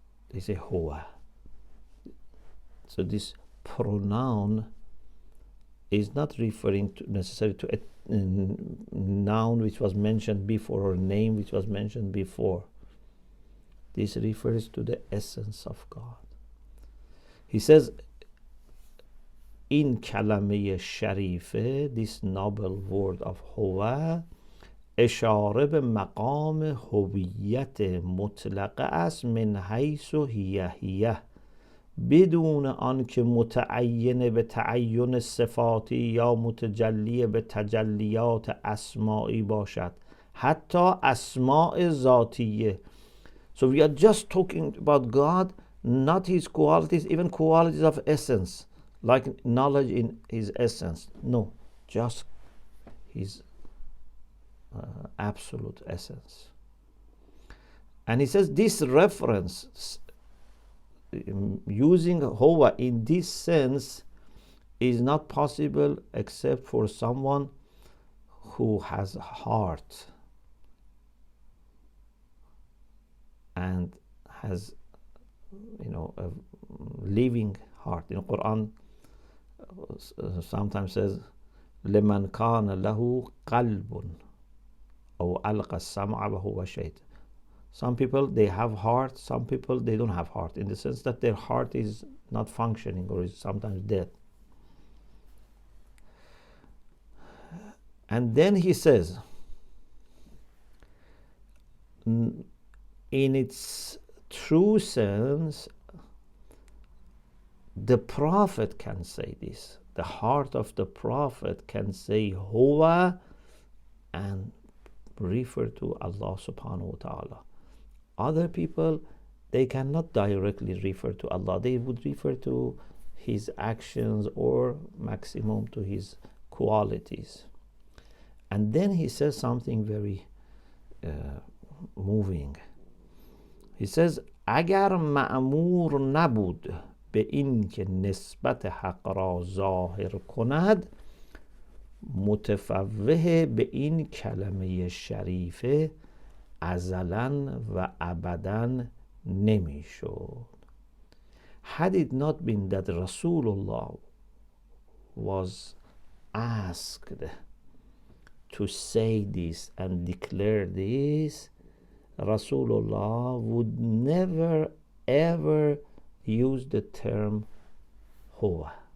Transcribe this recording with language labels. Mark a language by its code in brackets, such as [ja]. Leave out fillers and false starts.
[en] They say Huwa. So this pronoun is not referring to necessarily to a noun which was mentioned before or name which was mentioned before. This refers to the essence of God. He says, in kalame sharife, this noble word of huwa, [fa] اشاره به مقام هویت مطلقه است من حیث هیه بدون آنکه متعین به تعین صفاتی یا متجلی به تجلیات اسمائی باشد، حتی اسماء ذاتیه. [en] So we are just talking about God, not his qualities, even qualities of essence, like knowledge in his essence. No, just his absolute essence. And he says this reference, using huwa in this sense, is not possible except for someone who has a heart and has, a living heart. In Quran, sometimes says, [ar] لمن كان له قلب أو ألقى السمع وهو شهيد. [en] Some people, they have heart, some people, they don't have heart, in the sense that their heart is not functioning or is sometimes dead. And then he says, in its true sense, the Prophet can say this. The heart of the Prophet can say huwa and refer to Allah subhanahu wa ta'ala. Other people, they cannot directly refer to Allah. They would refer to his actions or maximum to his qualities. And then he says something very moving. He says, [fa] اگر مأمور نبود به این که نسبت حق را ظاهر کند، متفوه به این کلمه شریفه ازلاً و ابداً نمی شد. [en] Had it not been that Rasulullah was asked to say this and declare this, Rasulullah would never ever use the term huwa.